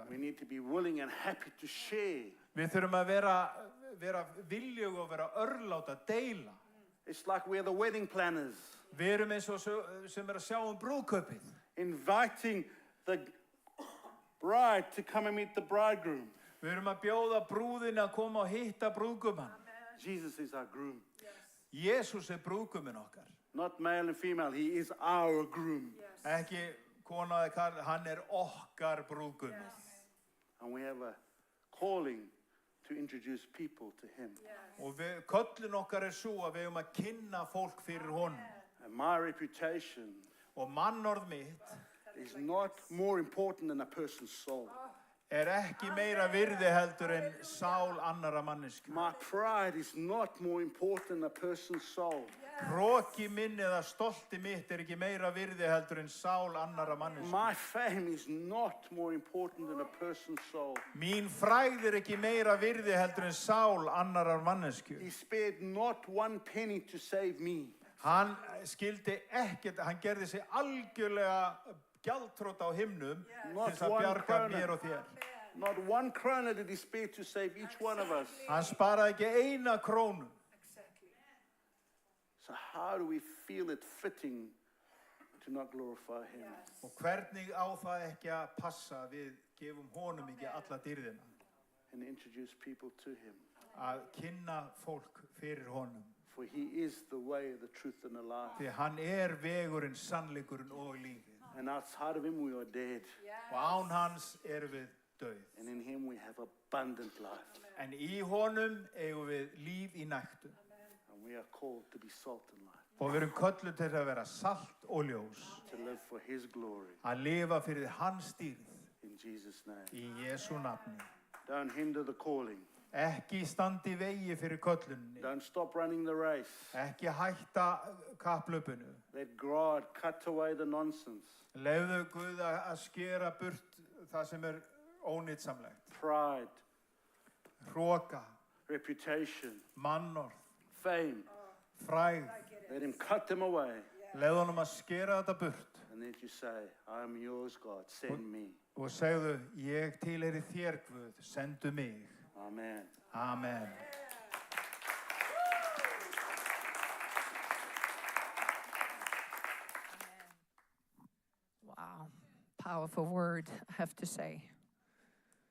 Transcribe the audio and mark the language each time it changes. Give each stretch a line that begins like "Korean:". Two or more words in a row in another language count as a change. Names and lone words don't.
English: We need to be willing and happy to share.
Icelandic: Við þurfum að vera viljug og vera örlátt að deila.
English: It's like we're the wedding planners.
Icelandic: Við erum eins og sem að sjá brúðkaupið.
English: Inviting the bride to come and meet the bridegroom.
Icelandic: Við erum að bjóða brúðina að koma og hitta brúðgumann.
English: Jesus is our groom.
Icelandic: Jésús brúðguminn okkar.
English: Not male and female, He is our groom.
Icelandic: Ekki kona eða karl, hann okkar brúðguminn.
English: And we have a calling to introduce people to Him.
Icelandic: Og köllun okkar svo að við eigum að kynna fólk fyrir honum.
English: And my reputation
Icelandic: Og mannorð mitt
English: is not more important than a person's soul.
Icelandic: Ekki meira virði heldur en sál annara mannesku.
English: My pride is not more important than a person's soul.
Icelandic: Hroki minn eða stolti mitt ekki meira virði heldur en sál annara mannesku.
English: My fame is not more important than a person's soul.
Icelandic: Mín frægð ekki meira virði heldur en sál annarar mannesku.
English: He spared not one penny to save me.
Icelandic: Hann skildi ekkert, hann gerði sig algjörlega gjaldþrota á himnum til þess að bjarga mér og þér.
English: Not one krona did He spare to save each one of us.
Icelandic: Hann sparaði ekki eina krónu.
English: So how do we feel it fitting to not glorify Him?
Icelandic: Og hvernig á það ekki að passa að við gefum honum ekki alla dýrðina?
English: And introduce people to Him.
Icelandic: Að kynna fólk fyrir honum.
English: For He is the way, the truth, and the life.
Icelandic: Því hann vegurinn, sannleikurinn og lífið.
English: And outside of Him we are dead.
Icelandic: Og án hans við dauð.
English: And in Him we have abundant life.
Icelandic: En í honum eigum við líf í nægtu.
English: And we are called to be salt and light.
Icelandic: Og við erum kölluð til að vera salt og ljós.
English: To live for His glory.
Icelandic: Að lifa fyrir hans dýrð.
English: In Jesus' name.
Icelandic: Í Jesú nafni.
English: Don't hinder the calling.
Icelandic: Ekki standi í vegi fyrir köllunni.
English: Don't stop running the race.
Icelandic: Ekki hætta kapplöpunu.
English: Let God cut away the nonsense.
Icelandic: Leyfðu Guð að skera burt það sem ónýtsamlegt.
English: Pride.
Icelandic: Hroka.
English: Reputation.
Icelandic: Mannorð.
English: Fame.
Icelandic: Frægð.
English: Let Him cut them away.
Icelandic: Leyfðu honum að skera þetta burt.
English: And then you say, I am yours, God. Send me.
Icelandic: Og segðu, ég tilheyri þér Guð, sendu mig.
English: Amen.
Icelandic: Amen.
English: Wow, powerful word, I have to say.